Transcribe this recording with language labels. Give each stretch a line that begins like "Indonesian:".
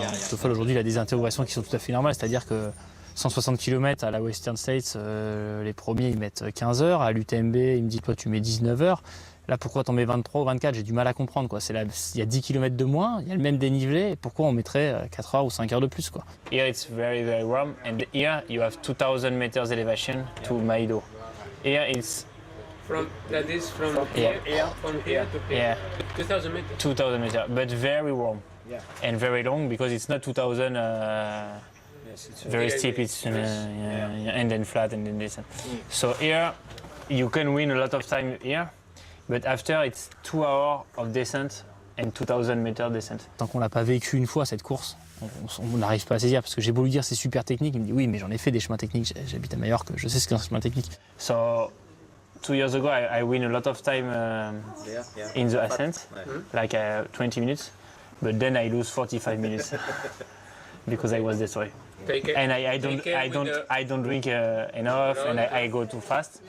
French: Toffol aujourd'hui, il a des interrogations qui sont tout à fait normales, c'est-à-dire que 160 km à la Western States, les premiers ils mettent 15 heures, à l'UTMB il me dit toi tu mets 19 heures. Là, pourquoi t'en mets 23 ou 24? J'ai du mal à comprendre, quoi. Il y a 10 km de moins, il y a le même dénivelé, et pourquoi on mettrait 4 heures ou 5 heures de plus, quoi.
English: Here it's very, very warm, and here you have 2000 meters elevation to Maido. Here it's From Yeah. here to here. yeah 2,000 meters. 2,000 meters, but very warm and very long because it's not 2,000 very steep. It's and then flat and then descent. So here you can win a lot of time here, but after it's 2 hours of descent and 2,000 meters descent.
French: Tant qu'on l'a pas vécu une fois cette course, on n'arrive pas à saisir parce que j'ai beau lui dire c'est super technique, il me dit oui mais j'en ai fait des chemins techniques, j'habite à Majorque, je sais ce qu'est un chemin technique.
English: So 2 years ago I win a lot of time in the ascent, like 20 minutes, but then I lose 45 minutes because I was destroyed. Take it. And I Take care with the- don't drink enough, and I go too fast